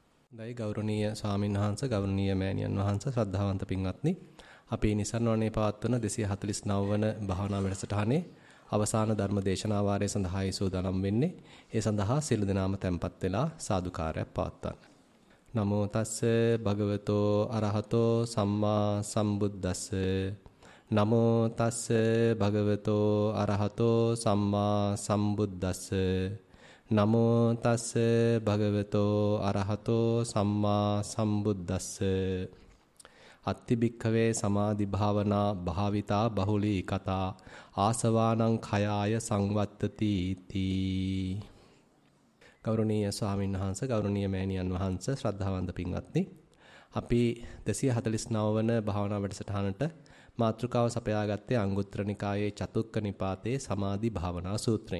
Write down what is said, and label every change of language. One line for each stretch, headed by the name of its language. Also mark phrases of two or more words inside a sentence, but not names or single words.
Sinhala: දෛ ගෞරවනීය ස්වාමීන් වහන්සේ ගෞරවනීය මෑණියන් වහන්සේ ශ්‍රද්ධාවන්ත පින්වත්නි අපි නිසරණවනේ පවත්වන 249 වන භාවනා වැඩසටහනේ අවසාන ධර්ම දේශනා වාරය සඳහායි සූදානම් වෙන්නේ. ඒ සඳහා සියලු දෙනාම tempත් වෙලා සාදුකාරයක් පවත්වන්න.
Pali: නමෝ තස්ස භගවතෝ අරහතෝ සම්මා සම්බුද්දස්ස නමෝ තස්ස භගවතෝ අරහතෝ සම්මා සම්බුද්දස්ස නමෝ තස්ස භගවතෝ අරහතෝ සම්මා සම්බුද්දස්ස අත්ති භික්ඛවේ සමාධි භාවනා භාවිතා බහුලී කතා ආසවානං khයාය සංවත්තති තී.
Sinhala: ගෞරවනීය ස්වාමීන් වහන්සේ ගෞරවනීය මෑණියන් වහන්සේ ශ්‍රද්ධාවන්ත පින්වත්නි අපි 249 වන භාවනා වැඩසටහනට මාතෘකාව සපයාගත්තේ අංගුත්තර නිකායේ චතුක්ක නිපාතේ සමාධි භාවනා සූත්‍රයෙන්.